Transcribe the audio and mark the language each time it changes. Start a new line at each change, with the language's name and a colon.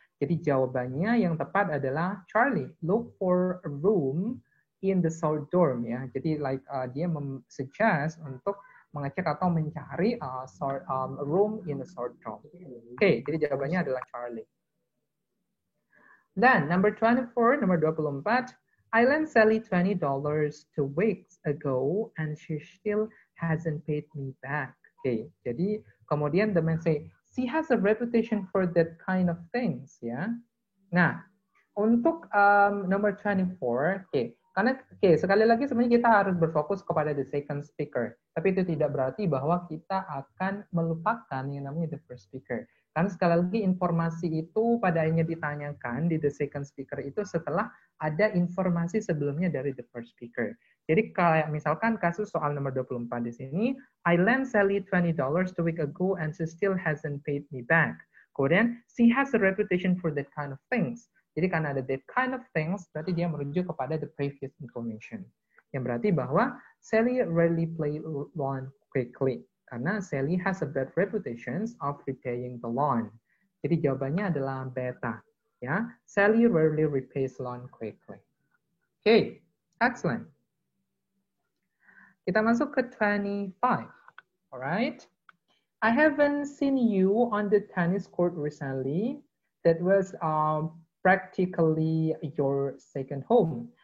Indonesian: Jadi jawabannya yang tepat adalah Charlie.
English: Look for a room in the South dorm ya.
Indonesian: Jadi like dia suggest untuk mengecek atau mencari
English: room in the South dorm.
Indonesian: Okay, jadi jawabannya adalah Charlie.
English: Then, number 24,
Indonesian: nomor 24,
English: I lent Sally $20 2 weeks ago and she still hasn't paid me back. Okay,
Indonesian: jadi kemudian
English: the man say, she has a reputation for that kind of things, ya.
Indonesian: Nah, untuk nomor 24, okay, karena sekali lagi sebenarnya kita harus berfokus kepada the second speaker. Tapi itu tidak berarti bahwa kita akan melupakan yang namanya
English: the first speaker.
Indonesian: Karena sekali lagi informasi itu pada akhirnya ditanyakan di
English: the second speaker
Indonesian: itu setelah ada informasi sebelumnya dari
English: the first speaker.
Indonesian: Jadi kayak misalkan kasus soal nomor 24 di sini,
English: I lent Sally $20 a week ago and she still hasn't paid me back. Kemudian, she has a reputation for that kind of things.
Indonesian: Jadi karena ada
English: that kind of things,
Indonesian: berarti dia merujuk kepada
English: the previous information.
Indonesian: Yang berarti bahwa
English: Sally rarely play loan quickly. Karena Sally has a bad reputation of repaying the loan.
Indonesian: Jadi jawabannya adalah beta.
English: Ya, Sally rarely repays loan quickly. Okay, excellent.
Indonesian: Kita masuk ke 25.
English: Alright. I haven't seen you on the tennis court recently. That was practically your second home.